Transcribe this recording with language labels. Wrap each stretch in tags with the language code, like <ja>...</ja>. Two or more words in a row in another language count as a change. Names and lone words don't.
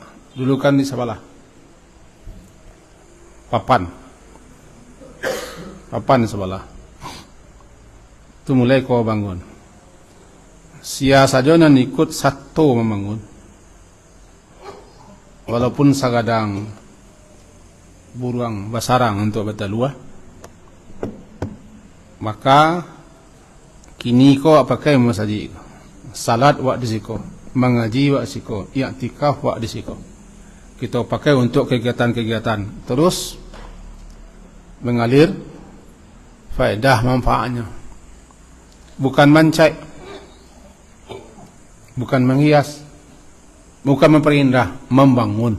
<id>Dulu kan di sebelah papan di sebelah.</id> <min>Itu mulai kau bangun. Sia saja nan ikut satu membangun, walaupun sagadang burung basarang untuk berteluah, maka Kini ko pakai masjid, salat wak di siko, mengaji wak siko, i'tikaf wak di siko.</min> <id>Kita pakai untuk kegiatan-kegiatan, terus mengalir faedah manfaatnya. Bukan mancai, bukan menghias, bukan memperindah, membangun.</id>